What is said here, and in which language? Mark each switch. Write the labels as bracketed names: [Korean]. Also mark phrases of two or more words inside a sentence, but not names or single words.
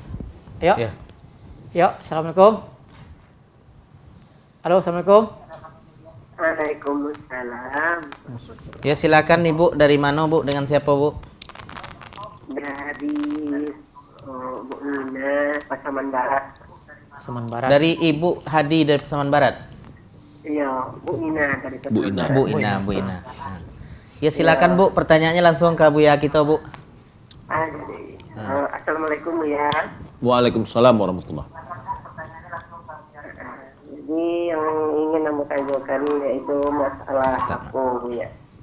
[Indonesian] Ya, assalamualaikum. Halo, assalamualaikum. Waalaikumsalam. Ya silakan Ibu, dari mana Bu, dengan siapa Bu? Dari Bu Ina, Pasaman Barat. Pasaman Barat. Dari Ibu Hadi dari Pasaman Barat. Iya, Bu Ina dari Pasaman Barat. Bu Ina. Ya silakan Bu, pertanyaannya langsung ke Buya kita Bu. Assalamualaikum ya. [Arabic] وعليكم السلام ورحمة الله. [Indonesian] Jadi yang ingin aku tanyakan yaitu masalah aku ya.